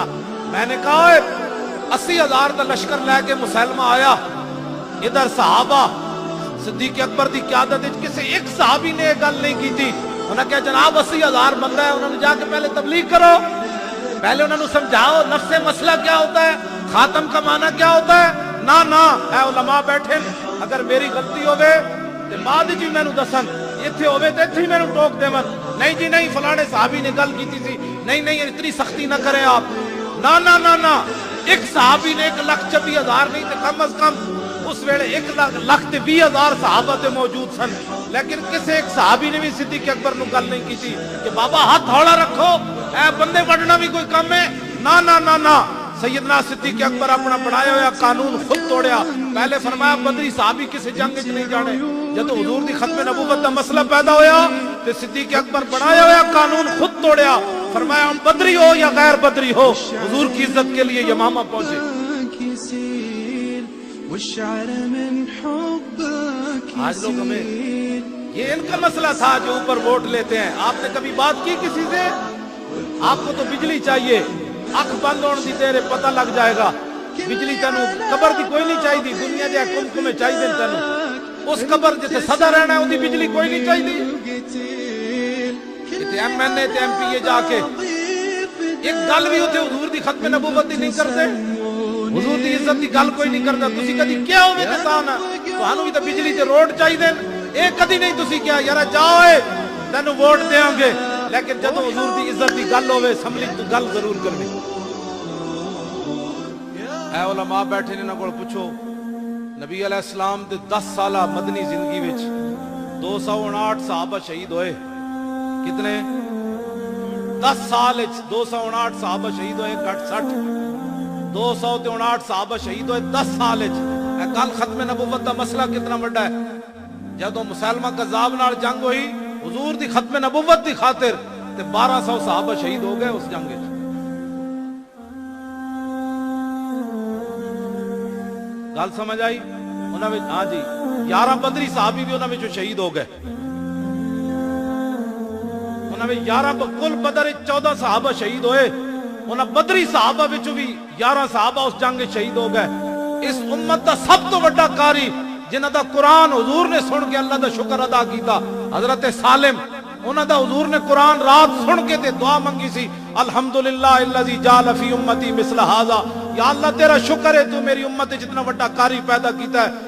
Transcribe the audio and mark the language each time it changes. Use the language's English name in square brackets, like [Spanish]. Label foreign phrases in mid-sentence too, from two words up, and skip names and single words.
[Urdu] میں نے کہا 80,000 کا لشکر لے کے مسلمہ آیا، [Punjabi] ادھر صحابہ صدیق اکبر دی قیادت [Urdu] کسی ایک صحابی نے یہ گل نہیں کی تھی۔ انہوں نے کہا جناب 80,000 بندہ ہے، انہوں نے جا کے پہلے تبلیغ کرو، پہلے انہوں نے سمجھاؤ نفس مسئلہ کیا ہوتا ہے، خاتم کا معنی کیا ہوتا ہے۔ [Punjabi] نہ اے علماء بیٹھے، اگر میری غلطی ہوئے تے بعد جی میں نو دسن، ایتھے ہوئے تے ایتھے ہی میں نو ٹوک دیون، نہیں جی نہیں فلانے صحابی نے گل کی تھی، [Urdu] نہیں اتنی سختی نہ کریں آپ۔ [Punjabi] نہ ایک صحابی نے 1,26,000 نہیں تے کم از کم اس ویلے 1,20,000 صحابہ تے موجود سن، لیکن کسی ایک صحابی نے بھی صدیق اکبر نو گل نہیں کی تھی کہ بابا ہاتھ ہولا رکھو، اے بندے وڈنا بھی کوئی کم ہے۔ نہ سیدنا صدیق اکبر اپنا بنایا ہوا قانون خود توڑیا۔ پہلے فرمایا بدری صحابی کسی جنگ وچ نہیں جانے، جب حضور دی ختم نبوت دا مسئلہ پیدا ہویا تے صدیق اکبر بنایا ہوا قانون خود توڑیا، [Urdu] فرمایا ہم بدری ہو یا غیر بدری ہو حضور کی عزت کے لیے یمامہ پہنچے۔ آج لوگ ہمیں یہ ان کا مسئلہ تھا جو اوپر ووٹ لیتے ہیں۔ آپ نے کبھی بات کی کسی سے؟ آپ کو تو بجلی چاہیے، [Punjabi] اکھ بند ہونے دی تیرے پتہ لگ جائے گا، بجلی تینوں قبر دی کوئی نہیں چاہیے، دنیا دے حکم میں چاہیے تینوں، اس قبر جتے صدا رہنا ہے اودی بجلی کوئی نہیں چاہیے۔ تے ایم این اے تے ایم پی اے جا کے ایک گل بھی ہوتے حضور دی ختم نبوت دی نہیں کرتے، حضور دی عزت دی گل کوئی نہیں کرتا۔ تسی کدی کیا ہوئے کسان ہے تانوں بھی تے بجلی تے روڈ چاہیے، اے کدی نہیں تسی کیا یار جاؤ اے تینوں ووٹ دیاں گے، لیکن جدوں حضور دی عزت دی گل ہوئے اسمبلی تو گل ضرور کرنی۔ اے علماء بیٹھے نے انہاں کول پوچھو، نبی علیہ السلام دے 10 سالہ مدنی زندگی وچ 259 صحابہ شہید ہوئے۔ کتنے؟ 10 سال وچ 259 صحابہ شہید ہوئے، گھٹ 60 259 صحابہ شہید ہوئے 10 سال وچ۔ اے کل ختم نبوت دا مسئلہ کتنا بڑا ہے۔ جدوں مسلمہ کذاب نال جنگ ہوئی حضور دی ختم نبوت دی خاطر تے 1200 صحابہ شہید ہو گئے اس جنگ وچ۔ گل سمجھ آئی؟ انہاں وچ ہاں جی 11 بدری صحابی بھی انہاں وچ شہید ہو گئے، انہاں وچ 11 کل بدر 14 صحابہ شہید ہوئے، انہاں بدری صحابہ وچ بھی 11 صحابہ اس جنگ وچ شہید ہو گئے۔ اس امت دا سب تو بڑا قاری جنہاں دا قرآن حضور نے سن کے اللہ دا شکر ادا کیتا، حضرت سالم، انہاں دا حضور نے قرآن رات سن کے تے دعا منگی سی، [Arabic] الحمدللہ الذی جعل فی امتی مثل ھذا، [Punjabi] یا اللہ تیرا شکر ہے تو میری امت جتنا بڑا قاری پیدا کیتا ہے۔